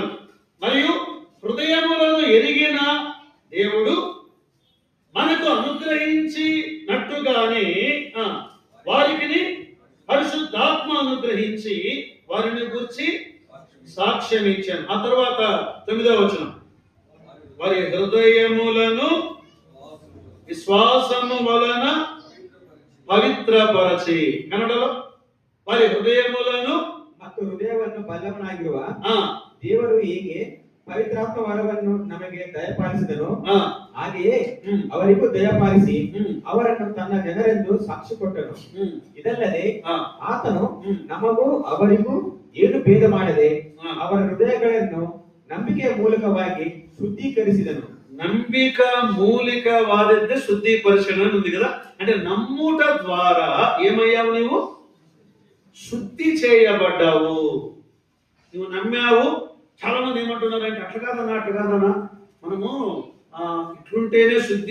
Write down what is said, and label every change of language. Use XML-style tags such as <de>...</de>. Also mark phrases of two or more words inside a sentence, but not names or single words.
<te>మరియు హృదయములను ఎరిగిన దేవుడు మనకు అనుగ్రహించినట్టుగానే వారికి పరిశుద్ధాత్మ అనుగ్రహించి వారిని గురించి సాక్ష్యం ఇచ్చాను. ఆ తర్వాత 9వ వచనం, వారి హృదయములను విశ్వాసము వలన పవిత్రపరచి, కన్నడలో వారి హృదయములను</te> <kn>ಮತ್ತು ಹೃದಯವನ್ನು ಬಲ್ಲವನಾಗಿರುವ ದೇವರು ಹೇಗೆ ಪವಿತ್ರಾತ್ಮ ವರವನ್ನು ನಮಗೆ ದಯಪಾಲಿಸಿದನು, ಹಾಗೆಯೇ ಅವರಿಗೂ ದಯಪಾಲಿಸಿ ಅವರನ್ನು ತನ್ನ ಜನರೆಂದು ಸಾಕ್ಷಿ ಕೊಟ್ಟನು. ಇದಲ್ಲದೆ ಆತನು ನಮಗೂ ಅವರಿಗೂ ಏನು ಭೇದ ಮಾಡದೆ ಅವರ ಹೃದಯಗಳನ್ನು ನಂಬಿಕೆಯ ಮೂಲಕವಾಗಿ ಶುದ್ಧೀಕರಿಸಿದನು. ನಂಬಿಕ ಮೂಲಿಕ</kn> <te>వాదిద్దే శుద్ధీకరణ అని ఉంది కదా. అంటే నమ్ముట ద్వారా ఏమయ్యావు? నీవు శుద్ధి చేయబడ్డావు. నువ్వు నమ్మావు. చాలా మంది ఏమంటున్నారంటే అట్లా కాదన్నా మనము ఇట్లుంటేనే శుద్ధి.</te>